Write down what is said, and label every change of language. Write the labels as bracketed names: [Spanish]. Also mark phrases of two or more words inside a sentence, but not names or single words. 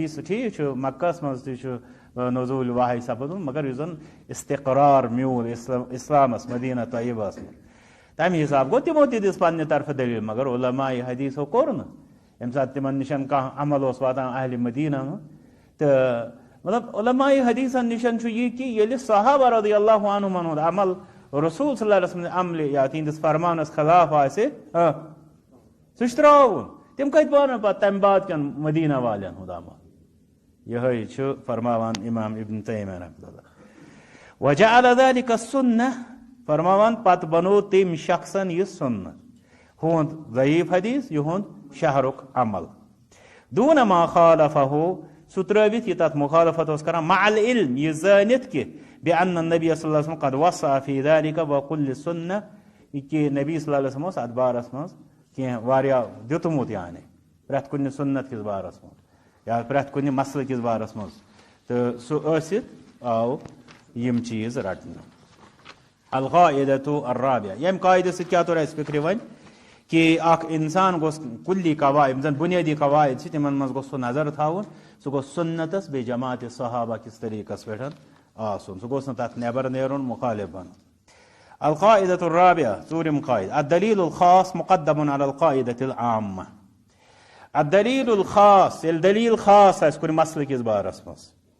[Kashmiri] سُہ ٹھیٖک چھُ مکہس منٛز تہِ چھُ نزول وحی سپدُن مگر یُس زن استقرار میوٗل اسلامس مدینہ طیبہس منٛز تمہِ حساب گوٚو تِمو تہِ دِژ پننہِ طرفہٕ دلیٖل مگر علماء حدیثو کوٚر نہٕ ییٚمہِ ساتہٕ تِمن نِش کانٛہہ عمل اوس واتان اہلِ مدینہ ہُنٛد تہٕ مطلب علماء حدیثن نِش چھُ یہِ کہِ ییٚلہِ صحابہ [Arabic] رضی اللہ [Kashmiri] عنہُمن ہُنٛد عمل رسول [Arabic] صلی اللہ علیہ وسلم [Kashmiri] عملہِ یا تِہنٛدِس فرمانس خلاف آسہِ سُہ چھُ ترٛاوُن تِم کتہِ مانن پتہٕ تمہِ بعد کٮ۪ن مدینہ والٮ۪ن ہُنٛد عمل یِہوے چھُ فرماوان امام ابن تیمیہ [Arabic] رحمۃ اللہ وجعل ذلك [Kashmiri] السنة فرماوان پتہٕ بنوو تٔمۍ شخصن یہِ سنت ہُنٛد ضعیف حدیث یِہُنٛد شہرُک عمل دوٗنہ [Arabic] ما خالفہُ [Kashmiri] سُہ ترٲوِتھ یہِ تتھ مخالفت اوس کران [Arabic] مع العلم [Kashmiri] یہِ زٲنِتھ کہِ [Arabic] بأن النبی صلی اللہ علیہ وسلم قد وصى في ذلك وكل سنة [Kashmiri] کہ نبی [Arabic] صلی اللہ علیہ وسلم [Kashmiri] اوس اتھ بارس منٛز کینٛہہ واریاہ دیُتمُت یعنی پرٛٮ۪تھ کُنہِ سنت کِس بارس منٛز یا پرٛٮ۪تھ کُنہِ مسلہٕ کِس بارس منٛز تہٕ سُہ ٲسِتھ آو یِم چیٖز رٹنہٕ [Arabic] القاعدۃ الرابعہ [Kashmiri] ییٚمہِ قاعدٕ سۭتۍ کیٛاہ توٚر اَسہِ فِکرِ وۄنۍ کہ اکھ انسان گوٚژھ کُلی قواعد یِم زن بُنیٲدی قواعد چھِ تِمن منٛز گوٚژھ سُہ نظر تھاوُن سُہ گوٚژھ سنتس بیٚیہِ جماعتِ صحابہ کِس طریقس پٮ۪ٹھ آسُن سُہ گوٚژھ نہٕ تتھ نٮ۪بر نیرُن مخالف بنُن [Arabic] القاعدۃ الرابعہ [Kashmiri] ژوٗرِم قاعدٕ [Arabic] الدلیٖل الخاص مقدم علی القاعدۃ العامہ الدلیٖل الخاص [Kashmiri] ییٚلہِ دلیٖل خاص آسہِ کُنہِ مسلہٕ کِس بارس منٛز